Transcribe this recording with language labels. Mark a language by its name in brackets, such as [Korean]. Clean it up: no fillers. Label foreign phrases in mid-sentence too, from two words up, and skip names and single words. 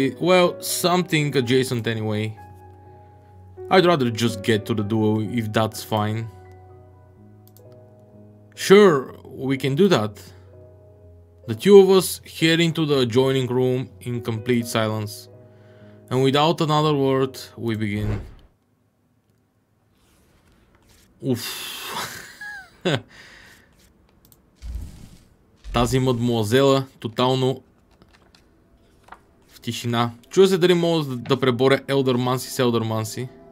[English] Well, something adjacent anyway. I'd rather just get to the duel if that's fine. Sure, we can do that. The two of us head into the adjoining room in complete silence. And without another word, we begin. Уф. [Bulgarian] Тази мадмуазела тотално в тишина. Чуя се дали мога да преборя Елдърманси с Елдърманси.